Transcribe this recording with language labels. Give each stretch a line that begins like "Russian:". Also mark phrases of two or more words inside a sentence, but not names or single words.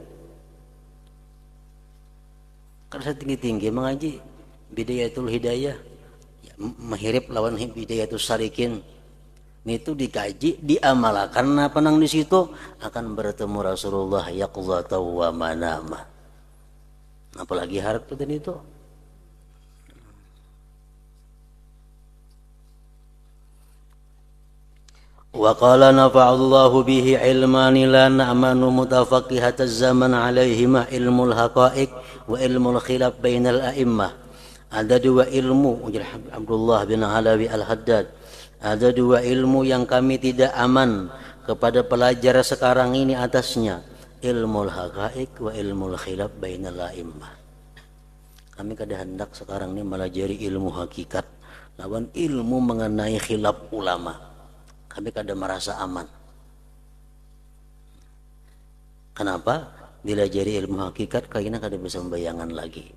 Banjar: Kada tinggi-tinggi mengaji Bidayatul Hidayah, ya, mahirip lawan Bidayatul Sarikin. Itu dikaji, diamalkan, nah penang di situ akan bertemu Rasulullah
Arabic: يقظة ومناما.
Banjar: Apalagi harap itu.
Arabic: وقال نفع الله به علمان لا نأمن متفقهة الزمان عليهما علم الحقائق وعلم الخلاف بين الأئمة.
Banjar: Ada 2 ilmu, ujar Abdullah bin Alawi Al-Haddad.
Indonesian: Ada 2 ilmu yang kami tidak aman kepada pelajar sekarang ini atasnya.
Arabic: علم الحقائق وعلم الخلاف بين الأئمة.
Banjar: Kami kada hendak sekarang ini melajari ilmu hakikat lawan ilmu mengenai khilaf ulama. Kami kada merasa aman. Kenapa? Dilajari ilmu hakikat kayaknya kada bisa membayangan lagi.